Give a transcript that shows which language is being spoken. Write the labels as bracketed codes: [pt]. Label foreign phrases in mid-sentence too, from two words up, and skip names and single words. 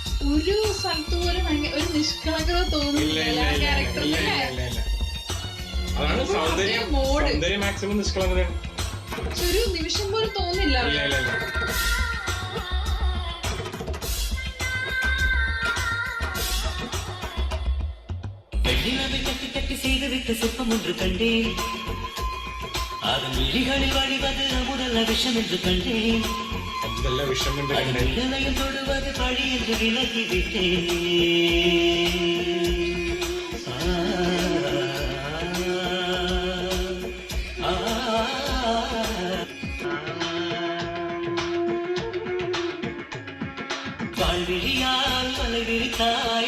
[ml] ഒരു സ്ഥലത്ത് പോലും ഭയങ്കര ഒരു നിഷ്കളങ്കത ഇല്ല തോന്നുന്നില്ല ഇല്ല ആ ഇല്ല ക്യാരക്ടറിൽ. ഇല്ല ഇല്ല ഇല്ല. അതാണ് സൗന്ദര്യം. മോഡ്. സൗന്ദര്യം മാക്സിമം നിഷ്കളങ്കതയാണ്. പക്ഷെ ഒരു നിമിഷം പോലും തോന്നില്ല ഇല്ല ഇല്ല ഇല്ല. [ta] வெள்ளிலவை கட்டி கட்டி செய்து விட்ட சிற்பம் ஒன்று கண்டேன் அதன் விழிகளில் வழிவது அமுதல்ல விஷம் என்று கண்டேன் [ml] ഇതെല്ലാം വിഷം കൊണ്ട് [ta] அதன் [ml] കണ്ടേ. [ta] விடலையும் தொடுவது பழி என்று விலகி விட்டேன் வாழ்விழியால் மலை விரித்தாய்